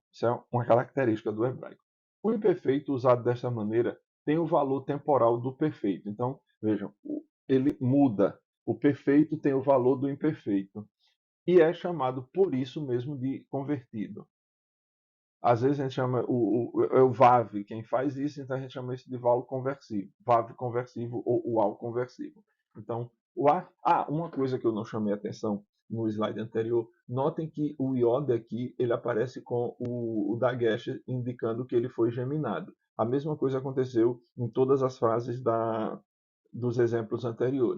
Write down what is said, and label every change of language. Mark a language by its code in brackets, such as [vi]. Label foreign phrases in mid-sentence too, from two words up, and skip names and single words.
[pt] Isso é uma característica do hebraico. O imperfeito usado desta maneira tem o valor temporal do perfeito. Então, vejam, ele muda. O perfeito tem o valor do imperfeito. E é chamado por isso mesmo de convertido. Às vezes a gente chama o VAV, quem faz isso, então a gente chama isso de VAV conversivo, VAV conversivo ou UAL conversivo. Então, uma coisa que eu não chamei atenção no slide anterior, notem que o iod aqui ele aparece com o dagesh indicando que ele foi geminado. A mesma coisa aconteceu em todas as frases dos exemplos anteriores.